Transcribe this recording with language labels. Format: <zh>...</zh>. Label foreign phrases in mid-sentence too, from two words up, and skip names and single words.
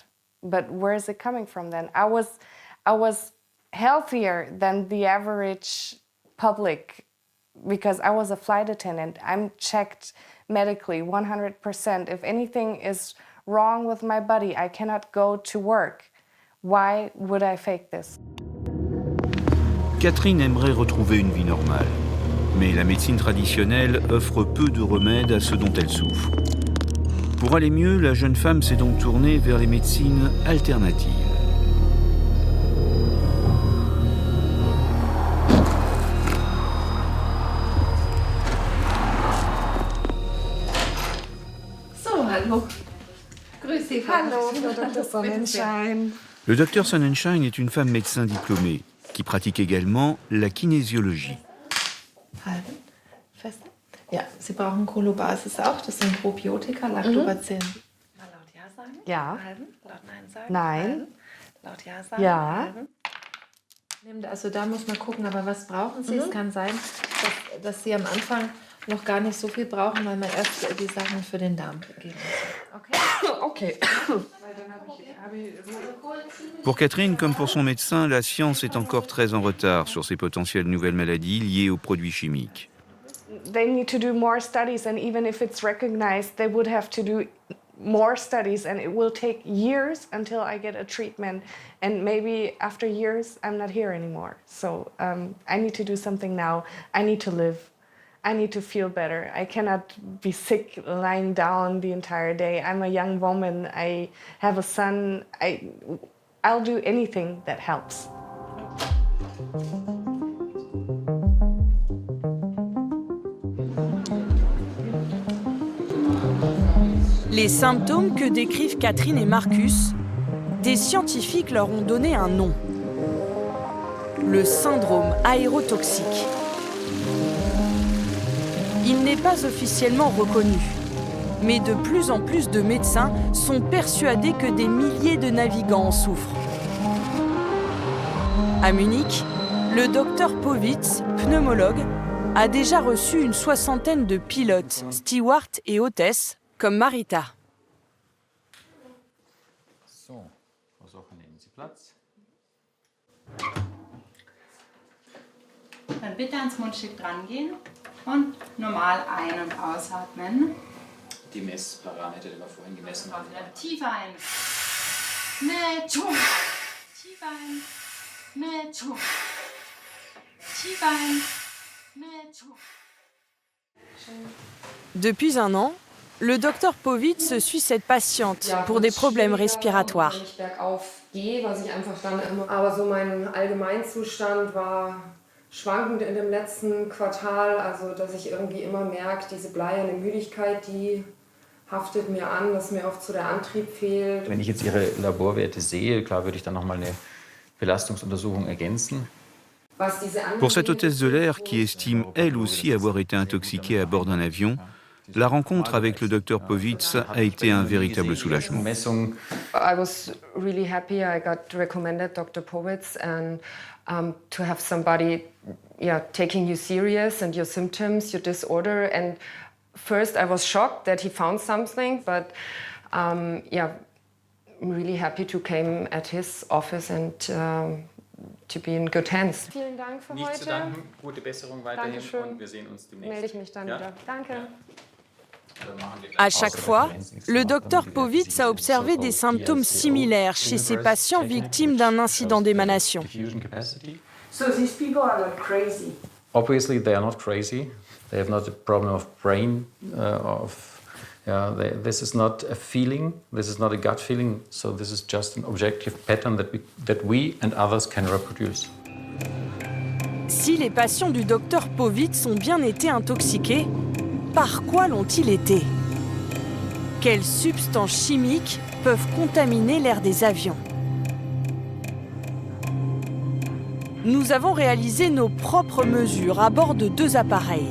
<en>But where is it coming from then? I was healthier than the average public because I was a flight attendant. I'm checked medically 100%. If anything is wrong with my body, I cannot go to work. Why would I fake this?</en> <fr>Catherine aimerait retrouver une vie normale, mais la médecine traditionnelle offre peu de remèdes à ce dont elle souffre. Pour aller mieux, la jeune femme s'est donc tournée vers les médecines alternatives.</fr> <de>Hallo. Grüß Sie, Hallo, Dr. Sonnenschein.</de> <fr>Le docteur Sonnenschein est une femme médecin diplômée qui pratique également la kinésiologie.</fr> <de>Halten, fester. Ja, Sie brauchen Colobasis auch, das sind Probiotika, Lactobacillen. Mal laut Ja sagen. Ja. Halten, laut Nein sagen. Nein. Halten, laut Ja sagen. Ja. Halten. Also da muss man gucken, aber was brauchen Sie? Es kann sein, dass Sie am Anfang noch gar nicht so viel brauchen, weil man erst die Sachen für den Darm geben muss. Okay.</de> <fr>Pour Catherine, comme pour son médecin, la science est encore très en retard sur ces potentielles nouvelles maladies liées aux produits chimiques.</fr> <en>They need to do more studies, and even if it's recognized, they would have to do more studies, and it will take years until I get a treatment, and maybe after years I'm not here anymore. So I need to do something now. I need to live. I need to feel better. I cannot be sick lying down the entire day. I'm a young woman. I have a son. I'll do anything that helps.</en> <fr>Les symptômes que décrivent Catherine et Marcus, des scientifiques leur ont donné un nom. Le syndrome aérotoxique. Il n'est pas officiellement reconnu, mais de plus en plus de médecins sont persuadés que des milliers de navigants en souffrent. À Munich, le docteur Powitz, pneumologue, a déjà reçu une 60aine de pilotes, stewards et hôtesses, comme Marita.</fr> <de>So, Frau Socher, nehmen Sie Platz. Dann bitte ans Mundstück dran gehen und normal ein- und ausatmen. Die Messparameter, die wir vorhin gemessen haben. Tief ein. Mit Schwung. Tief ein. Mit Schwung. Tief ein. Mit Schwung.</de> <fr>Depuis un an, le docteur Powitz suit cette patiente pour des problèmes respiratoires.</fr> <de>Wenn ich bergauf gehe, was ich einfach dann immer. Aber so mein Allgemeinzustand war schwankend in dem letzten Quartal, also dass ich irgendwie immer merke, diese bleierne Müdigkeit, die haftet mir an, dass mir oft so der Antrieb fehlt. Wenn ich jetzt Ihre Laborwerte sehe, klar würde ich dann nochmal eine Belastungsuntersuchung ergänzen.</de> <fr>Pour cette hôtesse de l'air qui estime elle aussi avoir été intoxiquée à bord d'un avion, la rencontre avec le docteur Powitz a été un véritable soulagement.</fr> <en>I was really happy I got recommended Dr. Powitz and to have somebody taking you serious and your symptoms, your disorder, and First, I was shocked that he found something, but yeah, I'm really happy to come at his office and to be in good hands.</en> <de>Vielen Dank für Nicht heute. zu danken, gute Besserung weiterhin. Dankeschön. Und wir sehen uns demnächst. Melde ich mich dann wieder. Danke.</de> <fr>À chaque fois, le docteur Povitz a observé des symptômes similaires chez ces patients victimes d'un incident d'émanation.</fr> <en>So these people are not crazy. Obviously, they are not crazy. They have not a problem of brain. This is not a feeling. This is not a gut feeling. So this is just an objective pattern that we and others can reproduce.</en> <fr>Si les patients du docteur Povitz ont bien été intoxiqués, par quoi l'ont-ils été? Quelles substances chimiques peuvent contaminer l'air des avions? Nous avons réalisé nos propres mesures à bord de 2 appareils.</fr>